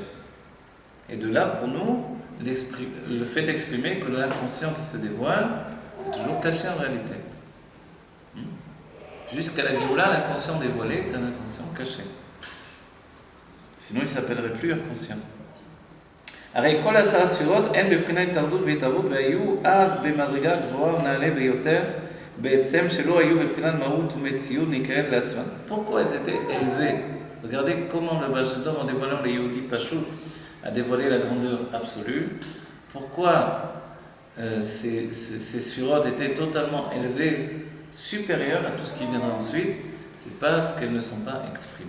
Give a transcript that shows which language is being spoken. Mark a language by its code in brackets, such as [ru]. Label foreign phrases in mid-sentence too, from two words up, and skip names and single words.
[fr] Et de là, pour nous, le fait d'exprimer que l'inconscient qui se dévoile est toujours caché en réalité. Jusqu'à la Géoula, l'inconscient dévoilé est un inconscient caché. Sinon, il ne s'appellerait plus inconscient. [he] הרי כל 10 ספירות הן בבחינת התאחדות והתהוות והיו אז במדרגה גבוהה ונעלה ביותר בעצם שלא היו בבחינת מהות ומציאות נקראת לעצמן. [fr] Pourquoi elles étaient élevées? Regardez comment le Baal Shem Tov, en dévoilant les [he] יהודי פשוט, [fr] a dévoilé la grandeur absolue. Pourquoi ces sphirotes étaient totalement élevées, supérieures à tout ce qui viendra ensuite? C'est parce qu'elles ne sont pas exprimées.